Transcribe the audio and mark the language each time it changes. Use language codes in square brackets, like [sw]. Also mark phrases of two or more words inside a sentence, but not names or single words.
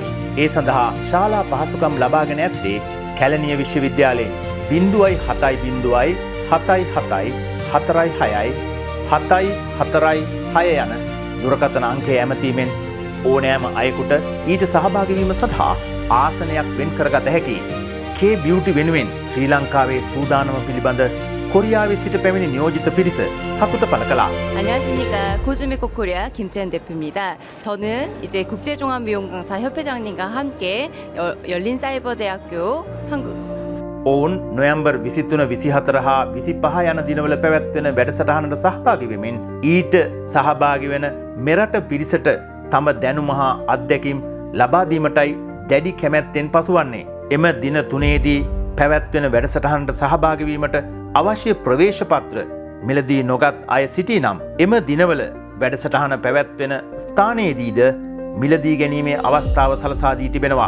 [si] ඒ සඳහා ශාලා පහසුකම් ලබාගෙන ඇත්තේ කැලණිය විශ්වවිද්‍යාලයෙන් 0.70 77 46 746 යන දුරකථන අංකය ඇමතීමෙන් ඕනෑම අයෙකුට ඊට සහභාගී වීම සඳහා ආසනයක් වෙන් කරගත හැකියි. [en] K beauty [si] වෙනුවෙන් ශ්‍රී ලංකාවේ සූදානම පිළිබඳ 코리아에 සිට පැමිණි නියෝජිත පිරිස සතුට පළ කළා. [ko] 안녕하십니까. 코즈메코 코리아 김채연 대표입니다. 저는 이제 국제종합미용강사 협회장님과 함께 열린 사이버대학교 한국 [si] ඔවුන් නොවැම්බර් 23, 24 හා 25 යන දිනවල පැවැත්වෙන වැඩසටහනට සහභාගී වෙමින් ඊට සහභාගී වෙන මෙරට පිරිසට තම දැනුම හා අත්දැකීම් ලබා දීමටයි දැඩි කැමැත්තෙන් පසුවන්නේ. එම දින තුනේදී පැවැත්වෙන වැඩසටහනට සහභාගී වීමට අවශ්‍ය ප්‍රවේශ පත්‍ර මිලදී නොගත් අය සිටී නම් එම දිනවල වැඩසටහන පැවැත්වෙන ස්ථානයේදීද මිලදී ගැනීමේ අවස්ථාව සලසා දී තිබෙනවා.